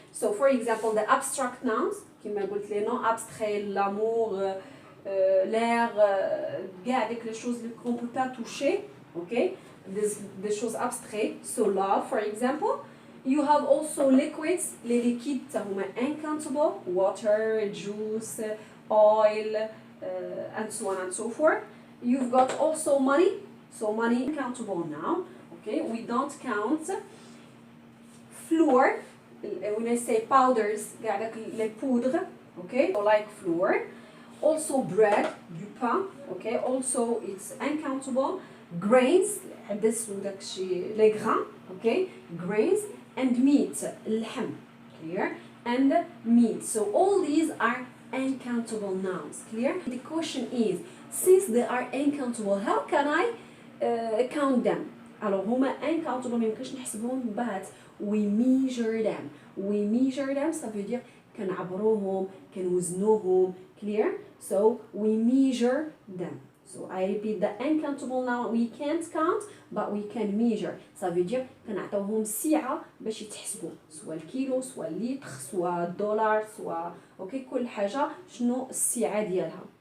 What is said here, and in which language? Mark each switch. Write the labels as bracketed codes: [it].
[en] So for example, the abstract nouns, [ar] كما قلت [fr] les noms abstraits, l'amour, l'air, avec les choses qu'on ne peut pas toucher, okay, des choses abstraites. [en] So love, for example. You have also liquids, [fr] les liquides [ar] هما [en] uncountable, water, juice, oil, and so on and so forth. You've got also money, So money countable noun. Okay, we don't count flour. When I say powders, [fr] les poudres. [en] Okay, so like flour. Also bread, [fr] du pain. [en] Okay, also it's uncountable. Grains, [fr] les grains. [en] Okay, grains and meat, [ar] اللحم. [en] Clear? And meat. So all these are uncountable nouns. Clear? The question is, since they are uncountable, how can I count them? [fr] Alors [ar] هما [en] uncountable [ar] ما يمكنش نحسبهم [en] but we measure them. We measure them [fr] ça veut dire [ar] كنعبروهم كنوزنوهم. [en] Clear? So we measure them. So I repeat, the uncountable noun we can't count but we can measure. [fr] Ça veut dire [ar] كنعطيوهم سعة باش يتحسبوا سواء الكيلو سواء اللتر سواء الدولار سواء اوكي كل حاجة شنو السعة ديالها.